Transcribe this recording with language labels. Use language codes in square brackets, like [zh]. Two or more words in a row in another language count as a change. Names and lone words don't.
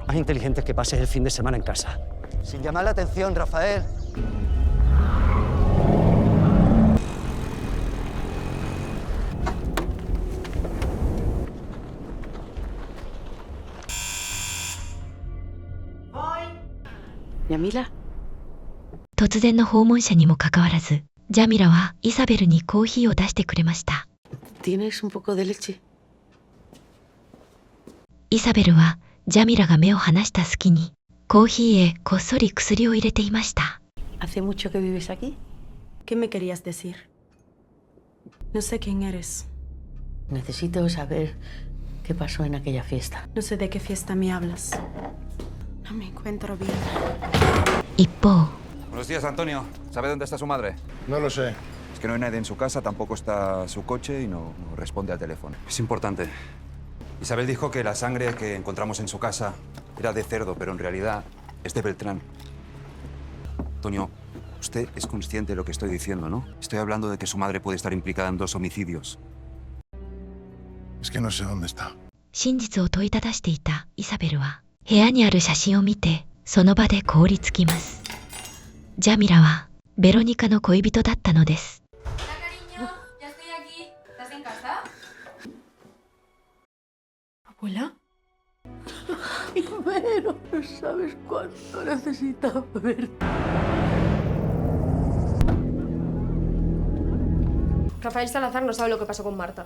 [es] Más inteligente que pases el fin de semana en casa. Sin llamar la atención, Rafael. ¿Yamila? [ja] 突然の訪問者にもかかわらず、ジャミラはイサベルにコーヒーを出してくれました。 [es] ¿Tienes un poco de leche? [ja] イサベルはジャミラが目を離した隙にコーヒーへこっそり薬を入れていました。 [es] ¿Hace mucho que vives aquí? ¿Qué me querías decir? No sé quién eres. Necesito saber qué pasó en aquella fiesta. No sé de qué fiesta me hablas. No me encuentro bien. [ja] 一方、 [es] Buenos días, Antonio. ¿Sabe dónde está su madre? No lo sé. Es que no hay nadie en su casa, tampoco está su coche y no responde al teléfono. Es importante. Isabel dijo que la sangre que encontramos en su casa era de cerdo, pero en realidad es de Beltrán. Antonio, usted es consciente de lo que estoy diciendo, ¿no? Estoy hablando de que su madre puede estar implicada en 2 homicidios. Es que no sé dónde está. [ja] 真実を問いただしていたイサベルは部屋にある写真を見てその場で凍りつきます。ジャミラはベロニカの恋人だったのです。 [es] ¿Abuela? Ay, Vero, no sabes cuánto necesitaba verte. Rafael Salazar no sabe lo que pasó con Marta.